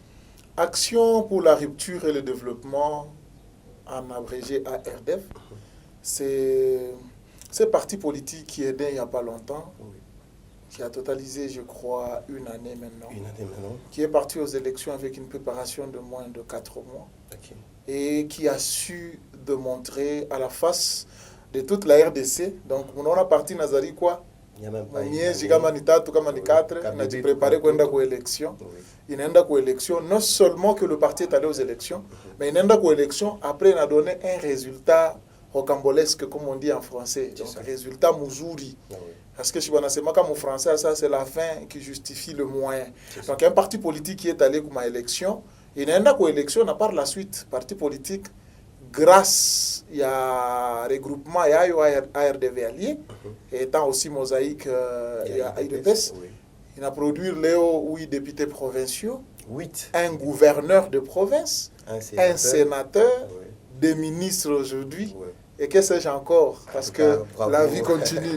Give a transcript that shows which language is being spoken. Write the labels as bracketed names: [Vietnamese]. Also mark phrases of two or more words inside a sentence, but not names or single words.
[French] Action pour la rupture et le développement, en abrégé ARDEV, c'est parti politique qui est né il n'y a pas longtemps, qui a totalisé, je crois, une année maintenant, qui est parti aux élections avec une préparation de moins de 4 mois, et qui a su démontrer à la face de toute la RDC. Donc, on a parti Nazari quoi? [Swahili] Kama ni 4 préparé kwenda kwa élection. Inaenda kwa élection, [French] non seulement que le parti est allé aux élections, mais [Swahili] inaenda kwa élection, [French] après il a donné un résultat rocambolesque, comme on dit en français, donc résultat muzuri. Parce que si on a comme en français, ça c'est la fin qui justifie le moyen. Donc un parti politique qui est allé comme à élection, [Swahili] inaenda kwa élection, [French] à part la suite, parti politique, grâce à regroupement et à ARDV allié, étant aussi mosaïque à IDPS, il a produit Léo 8 députés provinciaux, 8. Un gouverneur de province, un sénateur, des ministres aujourd'hui, et que sais-je encore, parce que la vie continue.